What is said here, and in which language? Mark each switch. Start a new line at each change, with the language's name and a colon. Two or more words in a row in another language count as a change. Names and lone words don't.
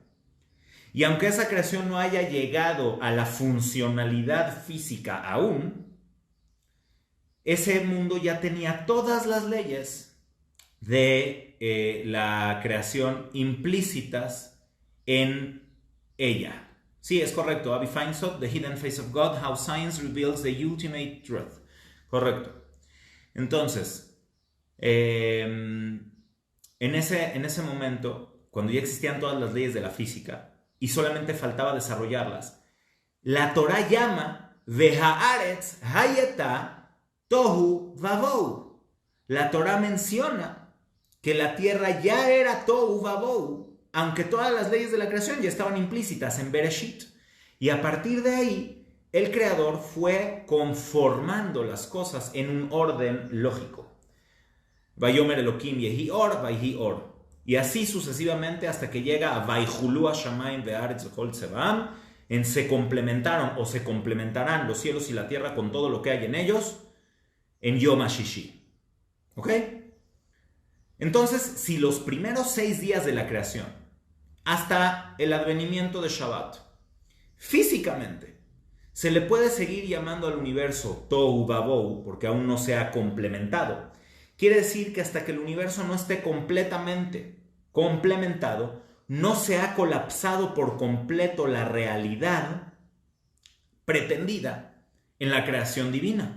Spanish: Y aunque esa creación no haya llegado a la funcionalidad física aún, ese mundo ya tenía todas las leyes de la creación implícitas en ella. Sí, es correcto. Abby Feinsod, The Hidden Face of God, How Science Reveals the Ultimate Truth. Correcto. Entonces, en ese momento, cuando ya existían todas las leyes de la física y solamente faltaba desarrollarlas, la Torah llama
Hebrew: והארץ היתה תהו ובהו.
Spanish: La Torah menciona que la tierra ya era
Hebrew: תהו ובהו,
Spanish: aunque todas las leyes de la creación ya estaban implícitas en Bereshit. Y a partir de ahí, el creador fue conformando las cosas en un orden lógico.
Hebrew: ויאמר אלהים יהי אור, ויהי אור.
Spanish: Y así sucesivamente hasta que llega a
Hebrew: ויכלו השמים והארץ וכל צבאם,
Spanish: en se complementaron o se complementarán los cielos y la tierra con todo lo que hay en ellos, en
Hebrew: יום השישי.
Spanish: ¿Ok? Entonces, si los primeros 6 días de la creación, hasta el advenimiento de Shabbat, físicamente, se le puede seguir llamando al universo
Hebrew: תהו ובהו,
Spanish: porque aún no se ha complementado, quiere decir que hasta que el universo no esté completamente complementado, no se ha colapsado por completo la realidad pretendida en la creación divina.